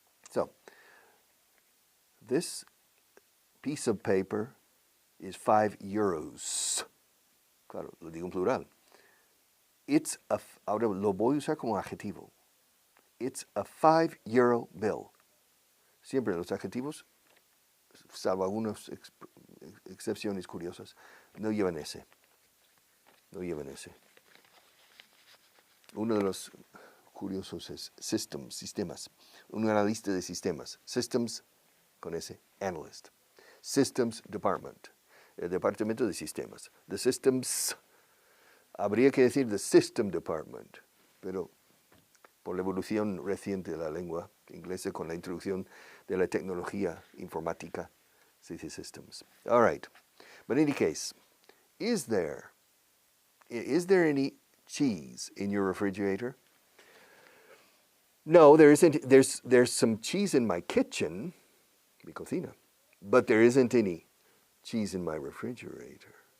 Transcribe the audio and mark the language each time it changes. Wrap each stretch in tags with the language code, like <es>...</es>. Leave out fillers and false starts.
<en>So, this piece of paper is 5 euros.</en> <es>Claro, lo digo en plural. Ahora lo voy a usar como adjetivo.</es> <en>It's a 5 euro bill.</en> <es>Siempre los adjetivos, salvo algunas excepciones curiosas, no llevan ese. No llevan ese. Uno de los curiosos es sistemas. Un analista de sistemas. Systems, con ese, analyst.</es> <en>Systems Department.</en> <es>El departamento de sistemas.</es> <en>The systems,</en> <es>habría que decir</es> <en>the system department,</en> <es>pero por la evolución reciente de la lengua inglesa con la introducción de la tecnología informática, se dice systems.</es> <en>All right. But in any case, is there any cheese in your refrigerator? No, there isn't. There's some cheese in my kitchen,</en> <es>mi cocina,</es> <en>but there isn't any cheese in my refrigerator.</en>